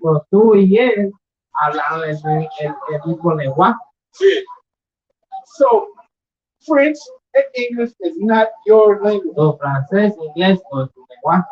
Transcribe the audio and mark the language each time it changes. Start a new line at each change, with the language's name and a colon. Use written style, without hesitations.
Spanish: Pues tú y él hablaron el mismo lenguaje. Sí.
English: So French and English is not your language.
Spanish: Lo francés, inglés, no es tu lenguaje.